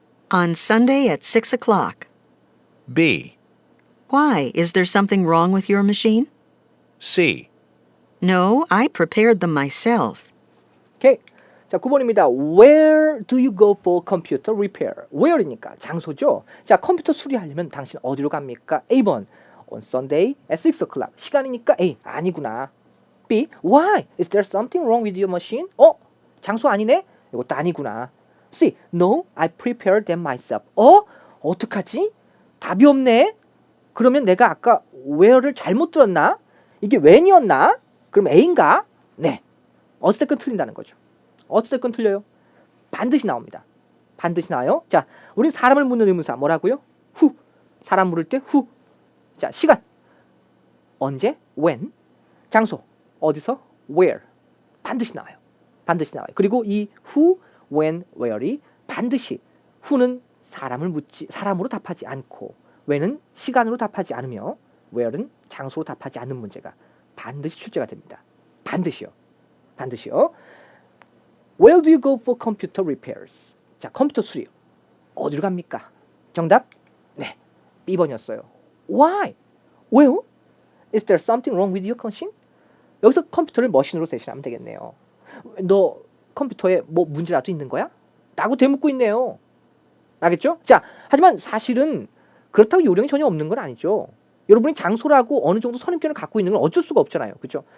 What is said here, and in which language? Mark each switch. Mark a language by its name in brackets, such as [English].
[English] On Sunday at 6 o'clock. B. Why? Is there something wrong with your machine? C. No, I prepared them myself. [Korean] 오케이. 자, 9번입니다. [English] Where do you go for computer repair? [Korean] Where이니까 장소죠. 자, 컴퓨터 수리하려면 당신 어디로 갑니까? [English] A번. On Sunday at 6 o'clock. [Korean] 시간이니까 A. 아니구나. [English] B. Why? Is there something wrong with your machine? [Korean] 장소 아니네? 이것도 아니구나. C. [English] No, I prepared them myself. [Korean] 어떡하지? 답이 없네? 그러면 내가 아까 where를 잘못 들었나? 이게 when이었나? 그럼 A인가? 네. 어쨌든 틀린다는 거죠. 어쨌든 틀려요. 반드시 나옵니다. 반드시 나와요. 자, 우린 사람을 묻는 의문사 뭐라고요? who. 사람 물을 때 who. 자, 시간. 언제? when. 장소. 어디서? where. 반드시 나와요. 반드시 나와요. 그리고 이 who, when, where이 반드시 who는 사람으로 답하지 않고 when은 시간으로 답하지 않으며 where는 장소로 답하지 않는 문제가 반드시 출제가 됩니다. 반드시요. 반드시요. [English] Where do you go for computer repairs? [Korean] 자, 컴퓨터 수리. 어디로 갑니까? 정답? 네. B번이었어요. [English] Why? [Korean] 왜요? [English] Is there something wrong with your machine? [Korean] 여기서 컴퓨터를 머신으로 대신하면 되겠네요. 너 컴퓨터에 뭐 문제라도 있는 거야? 라고 되묻고 있네요. 알겠죠? 자, 하지만 사실은 그렇다고 요령이 전혀 없는 건 아니죠. 여러분이 장소라고 어느 정도 선입견을 갖고 있는 건 어쩔 수가 없잖아요. 그렇죠?